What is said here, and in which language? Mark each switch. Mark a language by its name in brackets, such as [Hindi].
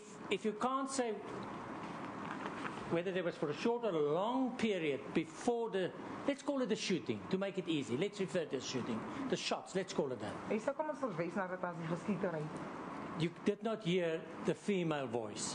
[English] if you can't say whether there was for a short or a long period before the, let's call it the shooting, to make it easy. Let's refer to the shooting. The shots, let's call it that. [Afrikaans] Hy sê kom ons verwys na dit as die geskietery. [English] You did not hear the female voice.